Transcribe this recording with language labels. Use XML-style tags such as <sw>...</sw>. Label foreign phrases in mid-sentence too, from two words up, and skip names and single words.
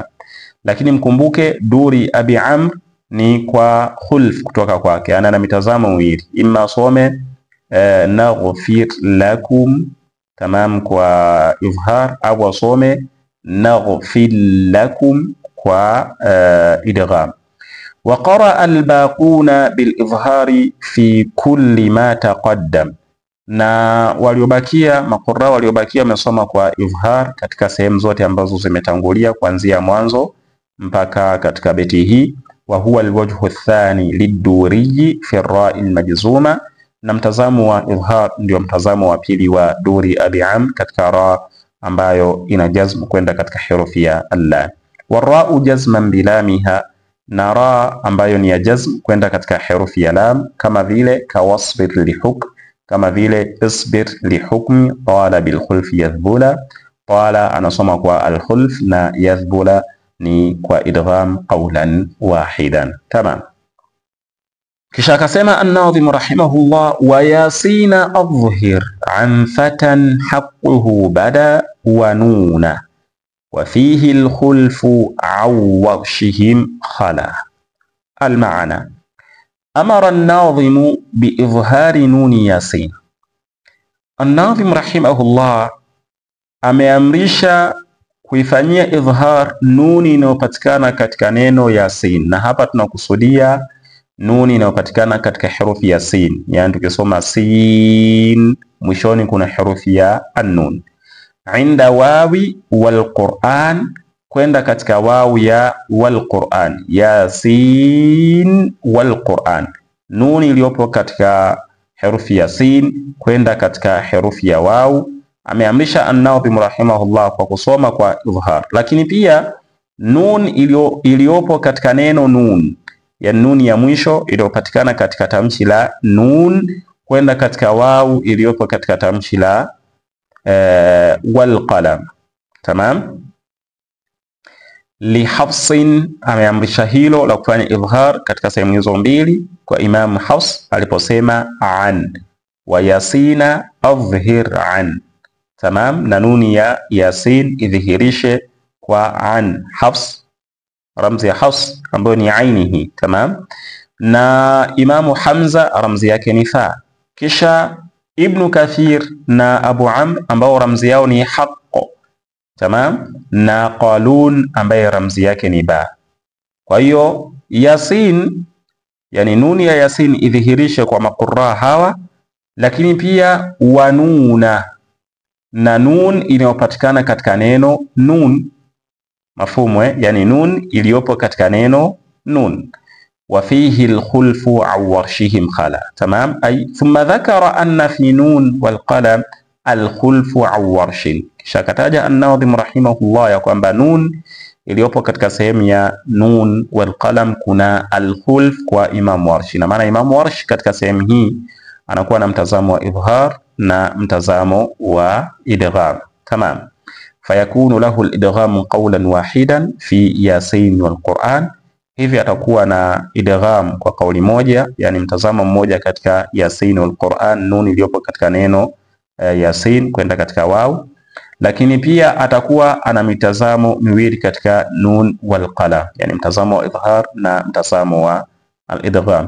<sw>Lakini mkumbuke duri Abi Amr ni kwa khulf kutoka kwake, ana mitazamo miwili, imma asome</sw> <ar>نغفر لكم</ar> <sw>tamam kwa izhar, au asome</sw> <ar>نغفر لكم</ar> <sw>kwa idgham.</sw> <ar>وقرأ الباقون بالإظهار في كل ما تقدم,</ar> <sw>na waliobakia maqurra waliobakia wamesoma kwa izhar katika sehemu zote ambazo zimetangulia kuanzia mwanzo mpaka katika beti hii.</sw> <ar>وهو الوجه الثاني للدوري في الراء المجزومة,</ar> <sw>na mtazamo wa izhar ndio mtazamo wa pili wa duri Abi Amr katika ra ambayo ina jazm kwenda katika herufi ya allam.</sw> <ar>وراء جزما بلامها,</ar> <sw>na ra ambayo ni ya jazm kwenda katika herufi ya lam, kama vile</sw> <ar>كواصبر لحك,</ar> <sw>kama vile</sw> <ar>اصبر لحكم طال بالخلف يذبلا.</ar> <sw>Tala anasoma kwa alkhulf na yathbula ni kwa idgham</sw> <ar>قولا واحدا.</ar> <sw>Tamam. Kisha akasema an-Nadhim rahimahullah,</sw> <ar>وياسين أظهر عن فتى حقه بدا ونون وفيه الخلف عن ورشهم خلا. المعنى أمر الناظم بإظهار نون ياسين.</ar> <sw>An-Nadhim rahimahullah ameamrisha kuifanyia idhhar nuni inayopatikana katika neno yasin, na hapa tunakusudia nuni inayopatikana katika herufi ya sin, yani tukisoma sin mwishoni kuna herufi ya an-nun.</sw> <ar>عند واو والقرآن,</ar> <sw>kwenda katika wawu ya</sw> <ar>والقرآن, يس والقرآن,</ar> <sw>nuni iliyopo katika herufi ya sin kwenda katika herufi ya wawu. Ameamrisha an-Nadhim rahimahullah kwa kusoma kwa idhhar, lakini pia nun iliyopo katika neno nun, ya nuni ya mwisho iliyopatikana katika tamshi la nun kwenda katika wawu iliyopo katika tamshi la</sw> <ar>والقلم.</ar> <sw>Tamam.</sw> <ar>لحفص,</ar> <sw>ameamrisha hilo la kufanya idhhar katika sehemu hizo mbili kwa Imam Hafs aliposema an,</sw> <ar>وياسين أظهر عن.</ar> <sw>Tamam, na nuni ya yasin idhihirishe kwa an. Hafs, ramzi ya Hafs ambayo ni ainihi. Tamam, na Imamu Hamza ramzi yake ni fa. Kisha Ibn Kathir na Abu Amr ambao ramzi yao ni haqqo. Tamam, na Qalun ambaye ramzi yake ni ba. Kwa hiyo yasin, yani nuni ya yasin idhihirishe kwa maqurra hawa, lakini pia wanuna, na nun inayopatikana katika neno nun. Mafhumu yani nun iliyopo katika neno nun.</sw> <ar>وفيه الخلف عن ورشهم خلا. Tamam, أي ثم ذكر أن في نون والقلم الخلف عن ورش.</ar> <sw>Kisha kataja an-Nadhim rahimahullah ya kwamba nun iliyopo katika sehemu ya</sw> <ar>نون والقلم</ar> <sw>kuna al-khulf kwa Imam Warsh, na maana Imam Warsh katika sehemu hii anakuwa na mtazamo wa idhhar na mtazamo wa idgham. Tamam,</sw> <ar>فيكون له الإدغام قولا واحدا في يس والقرآن,</ar> <sw>hivi atakuwa na idgham kwa kauli moja, yani mtazamo mmoja katika</sw> <ar>يس والقرآن,</ar> <sw>nun iliyopo katika neno yasin kwenda katika wawu, lakini pia atakuwa ana mitazamo miwili katika</sw> <ar>نون والقلم,</ar> <sw>yani mtazamo wa idhhar na mtazamo wa al-idgham.</sw>